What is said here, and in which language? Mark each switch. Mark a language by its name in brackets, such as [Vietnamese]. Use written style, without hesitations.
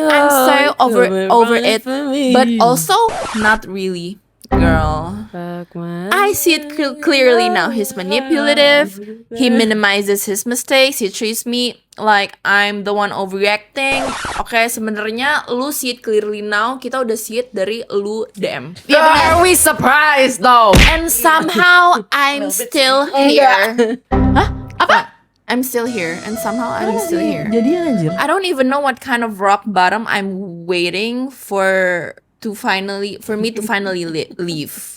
[English] I'm so over it, but also not really, girl. I see it clearly now. He's manipulative. He minimizes his mistakes. He treats me like I'm the one overreacting. [Indonesian] Oke, sebenarnya lu [English] see it clearly now. [Indonesian] Kita udah [English] see it [Indonesian] dari lu DM. [English] Are we surprised though? And somehow I'm still here. [Indonesian] Apa? [English] I'm still here, and somehow I'm still here. [Indonesian] Jadian anjir. [English] I don't even know what kind of rock bottom I'm waiting for me to finally leave.